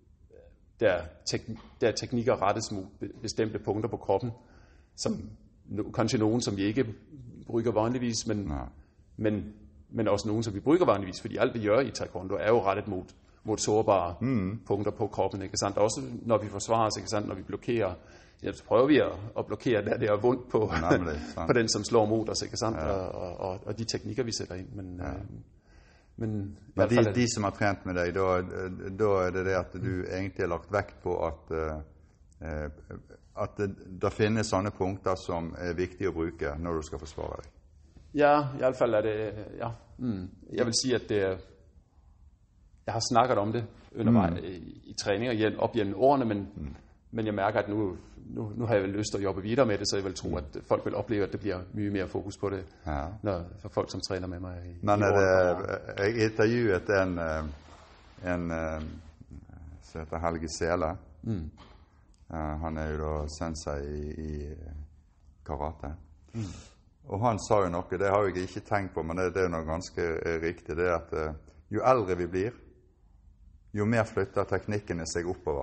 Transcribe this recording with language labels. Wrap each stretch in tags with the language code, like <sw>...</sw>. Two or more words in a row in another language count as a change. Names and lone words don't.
<da>der teknikker rettes mod bestemte punkter på kroppen, som kanskje nogen, som vi ikke bruger vanligvis, men også nogen, som vi bruger vanligvis, fordi alt vi gør i taekwondo er jo rettet mod sårbare punkter på kroppen, ikke sandt? Også når vi forsvarer os, ikke sandt? Når vi blokerer, så prøver vi at blokere der det er vondt på den, som slår mod os, ikke sandt? Ja. Og de teknikker, vi sætter ind. Men</da> <no>de som har trent med deg, da er det at du egentlig har lagt vekt på at det finnes sånne punkter som er viktige å bruke når du skal forsvare deg. Ja, i alle fall er det, ja.</no> <da>Jeg vil sige, at jeg har snakket om det undervejs i træninger op gennem årene, men jeg mærker, at nu har jeg vel lyst til at jobbe videre med det, så jeg vil tro, at folk vil opleve, at det bliver mye mere fokus på det, for folk, som træner med mig i årene.</da> <no>Jeg intervjuet en som heter Helge Sele. Han er jo da sensei i karate. Og han sa jo noe, det har jeg ikke tenkt på, men det er noe ganske riktig, det er at jo eldre vi blir, jo mer flytter teknikkene seg oppover.</no>